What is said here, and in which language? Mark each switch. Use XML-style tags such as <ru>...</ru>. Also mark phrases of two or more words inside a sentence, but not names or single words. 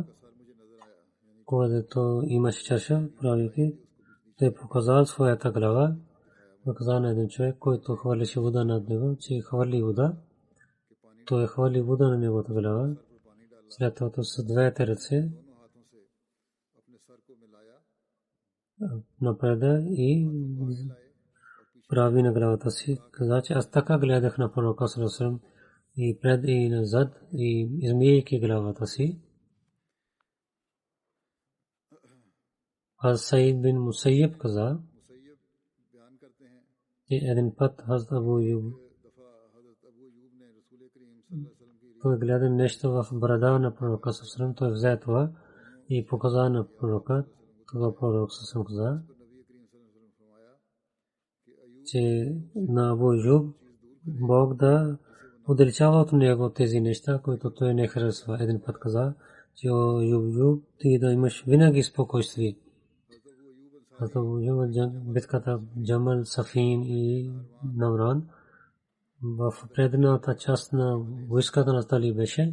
<bg>Когато имаше чаша, правейки, той показал своята глава, показа на един човек, който хвърляше вода над него, че хвърли вода. Той хвърли вода на неговата глава. след това с двете ръце напреда и прави на главата си. Каза, че аз така гледах на пророка</bg> <ar>صلى الله عليه وسلم</ar> <bg>и пред и назад и измийки главата си. Аз Саид бин Мусайяб каза, че един път Хазрат Абу Юб той гледа нещо в брада на пророка</bg> <ar>صلى الله عليه وسلم,</ar> <bg>той взе това и показа на пророка. Това пророк</bg> <ar>صلى الله عليه وسلم</ar> <bg>каза, че на Абу Юб Бог да удалечава от него тези неща, които той не харесва. Един път каза, че о Юб, ти да имаш винаги спокойствие. Абу Юб битката Джамал, Сафин и Навран в предната част на войската на Али беше.</bg>